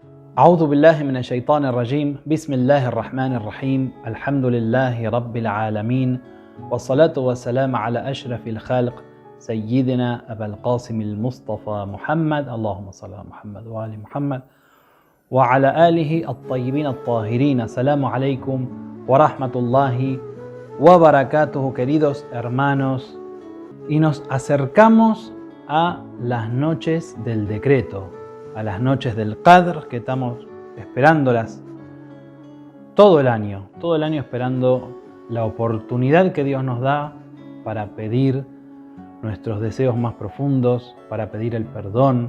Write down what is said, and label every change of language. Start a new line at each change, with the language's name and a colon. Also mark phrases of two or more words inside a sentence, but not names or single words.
Arabic: أعوذ بالله من الشيطان الرجيم بسم الله الرحمن الرحيم الحمد لله رب العالمين والصلاة والسلام على أشرف الخلق سيدنا أبا القاسم المصطفى محمد اللهم صل على محمد وآل محمد وعلى آله الطيبين الطاهرين. السلام عليكم ورحمة الله وبركاته,
Spanish: queridos hermanos, y nos acercamos a las noches del decreto, a las noches del Qadr, que estamos esperándolas todo el año esperando la oportunidad que Dios nos da para pedir nuestros deseos más profundos, para pedir el perdón.